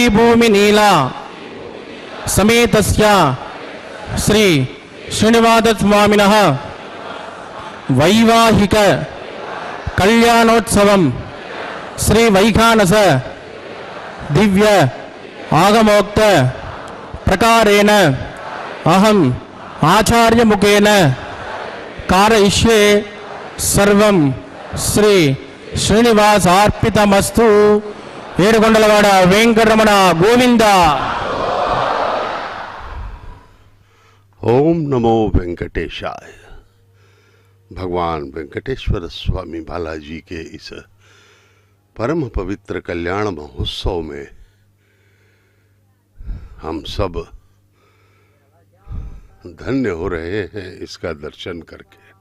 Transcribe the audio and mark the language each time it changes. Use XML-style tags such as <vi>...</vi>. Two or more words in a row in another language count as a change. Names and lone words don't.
<sa>भूमि नीला समेतस्य श्री श्रीनिवासस्वामिनः वैवाहिक कल्याणोत्सवं श्री वैखानस दिव्य आगमोक्त प्रकारेण अहम आचार्य मुखेन कारयिष्ये सर्वं श्री श्रीनिवासार्पितमस्तु।</sa> <te>ఏడుకొండలవాడ వెంకటరమణ గోవింద।</te> <sa>ओम नमो वेंकटेशाय।</sa> <hi>भगवान वेंकटेश्वर स्वामी बालाजी के इस परम पवित्र कल्याण महोत्सव में हम सब धन्य हो रहे हैं इसका दर्शन करके।</hi>